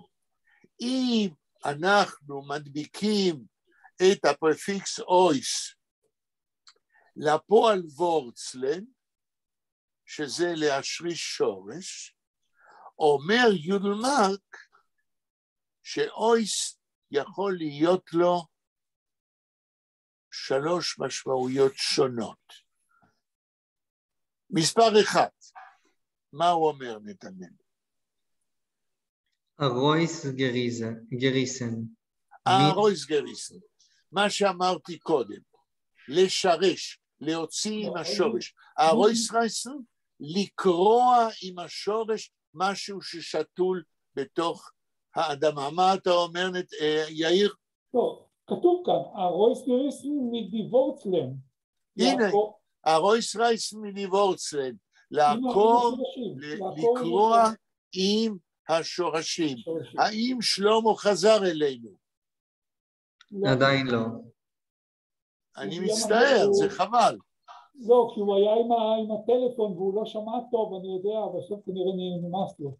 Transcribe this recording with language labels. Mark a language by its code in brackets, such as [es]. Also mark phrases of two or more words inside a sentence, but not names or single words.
[he] אם אנחנו מדביקים את הפרפיקס אויס לפועל וורצלן, שזה להשריש שורש, אומר יודל מרק שאויס יכול להיות לו 3 משמעויות שונות. מספר 1, מה הוא אומר נתנאל? [yi] ארויס גריסן. ארויס גריסן. [he] מה שאמרתי קודם, לשרש, להוציא עם השורש. [yi] ארויס גריסן, [he] לקרוע עם השורש משהו ששתול בתוך האדמה. מה אתה אומר, יאיר? טוב, כתוב כאן, [yi] ארויס גריסן מדיוורצלן. הנה, ארויס גריסן מדיוורצלן. [he] לעקור, לקרוע עם השורשים. האם שלמה חזר אלינו? עדיין לא. אני מצטער, זה חבל. לא, כי הוא היה עם הטלפון והוא לא שמע טוב, אני יודע, בסוף כנראה נמאס לו.